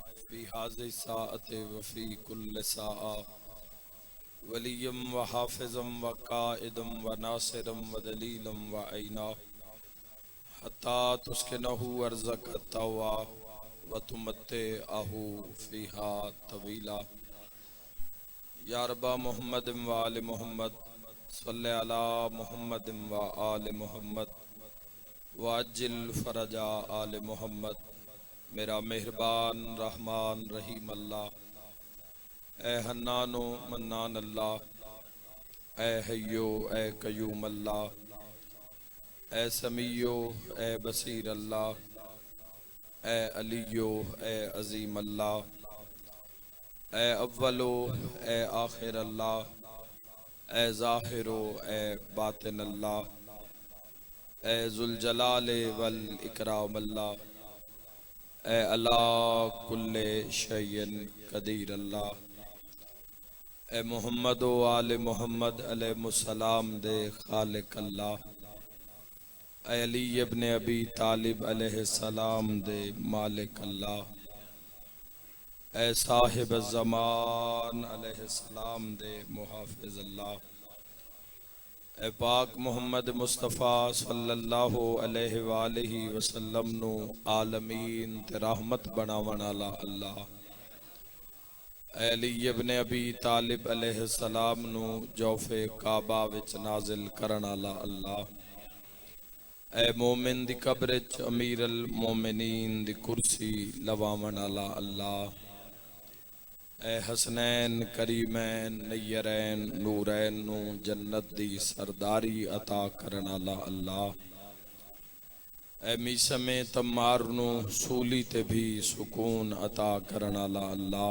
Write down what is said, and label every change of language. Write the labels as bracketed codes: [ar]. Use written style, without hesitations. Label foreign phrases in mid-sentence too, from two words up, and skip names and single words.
[ar] في هذه الساعة وفي كل ساعة وليا وحافظا وقائدا وناصرا ودليلا وعينا حتى تسكنه أرضك طوعا وتمتعه فيها طويلا. يا رب محمد وآل محمد صل على محمد وآل محمد وعجل فرج آل محمد. [pa] میرا مہربان [ar] رحمان رحيم الله، يا حنان منان الله، يا حي يا قيوم الله، يا سميع يا بصير الله، يا علي يا عظيم الله، يا أول يا آخر الله، يا ظاهر يا باطن الله، يا ذا الجلال والإكرام الله، يا على كل شيء قدير الله. [pa] ए [ar] محمد وآل محمد عليه السلام [pa] دے خالق اللہ. اے علی ابن ابی طالب علیہ السلام دے مالک اللہ. اے صاحب زمان علیہ السلام دے محافظ اللہ. اے پاک محمد مصطفیٰ [ar] صلى الله عليه وآله وسلم [pa] نوں عالمین تے رحمت بناون والا اللہ. اے علی ابن ابی طالب علیہ السلام نوں جوفِ کعبہ وچ نازل کرن والا اللہ. اے مومن دی قبر چ امیر المومنین دی کرسی لواون والا اللہ. ए [ar] حسنين كريمين نيرين نورين [pa] نوں جنت دی سرداری عطا کرن والا اللہ. اے میثم تمار نوں سولی تے بھی سکون عطا کرن والا اللہ.